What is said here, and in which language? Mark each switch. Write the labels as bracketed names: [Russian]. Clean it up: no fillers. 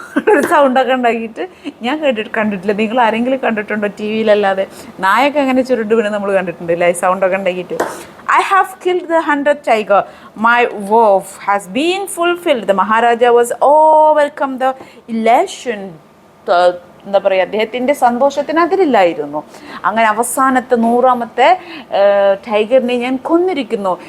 [Malayalam] ഒരു സൗണ്ടൊക്കെ ഉണ്ടാക്കിയിട്ട് ഞാൻ കണ്ടിട്ടില്ല. നിങ്ങൾ ആരെങ്കിലും കണ്ടിട്ടുണ്ടോ ടി വിയിലല്ലാതെ? നായൊക്കെ അങ്ങനെ ചുരുണ്ട് വീണ് നമ്മൾ കണ്ടിട്ടുണ്ടല്ലേ, സൗണ്ടൊക്കെ ഉണ്ടാക്കിയിട്ട്. [English] I have killed the 100th tiger. My vow has been fulfilled. The Maharaja was overcome. The elation, [Malayalam] എന്താ പറയുക, അദ്ദേഹത്തിൻ്റെ സന്തോഷത്തിന് അതിരില്ലായിരുന്നു. അങ്ങനെ അവസാനത്തെ 100ാമത്തെ ടൈഗറിനെ ഞാൻ കൊന്നിരിക്കുന്നു.